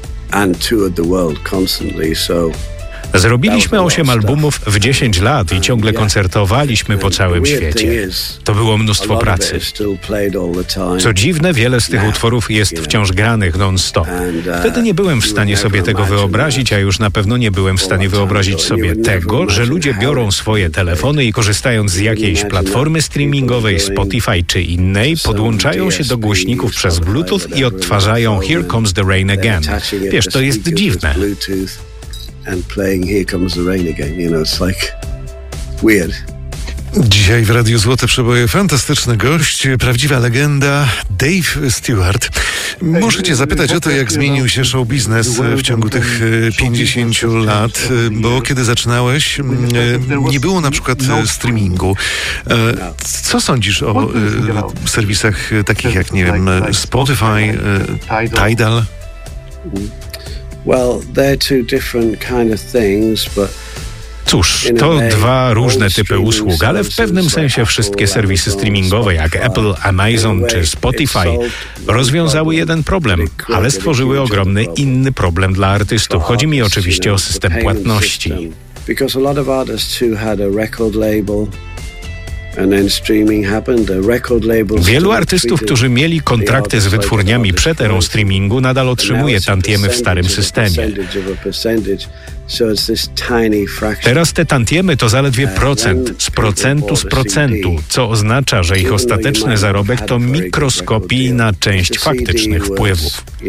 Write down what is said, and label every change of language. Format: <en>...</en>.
<en>And toured the world constantly, so.</en> <pl>Zrobiliśmy 8 albumów w 10 lat i ciągle koncertowaliśmy po całym świecie. To było mnóstwo pracy. Co dziwne, wiele z tych utworów jest wciąż granych non-stop. Wtedy nie byłem w stanie sobie tego wyobrazić, a już na pewno nie byłem w stanie wyobrazić sobie tego, że ludzie biorą swoje telefony i korzystając z jakiejś platformy streamingowej, Spotify czy innej, podłączają się do głośników przez Bluetooth i odtwarzają Here Comes the Rain Again. Wiesz, to jest dziwne.</pl> <en>And playing Here Comes the Rain Again, you know, it's like weird.</en> <pl>Dzisiaj w Radiu Złote Przeboje fantastyczny gość, prawdziwa legenda Dave Stewart. Muszę cię zapytać o to, jak zmienił się show biznes w ciągu tych 50 lat, bo kiedy zaczynałeś, nie było na przykład streamingu. Co sądzisz o serwisach takich jak, nie wiem, Spotify, Tidal?</pl> <en>Well, they're two different kind of things, but.</en> <pl>Cóż, to dwa różne typy usług, ale w pewnym sensie wszystkie serwisy streamingowe jak Apple, Amazon czy Spotify rozwiązały jeden problem, ale stworzyły ogromny inny problem dla artystów. Chodzi mi oczywiście o system płatności.</pl> <en>Because a lot of artists who had a record label. And then streaming happened. The record labels.</en> <pl>Wielu artystów, którzy mieli kontrakty z wytwórniami przed erą streamingu, nadal otrzymuje tantiemy w starym systemie. Teraz te tantiemy to zaledwie procent z procentu z procentu, co oznacza, że ich ostateczny zarobek to mikroskopijna część faktycznych wpływów.</pl>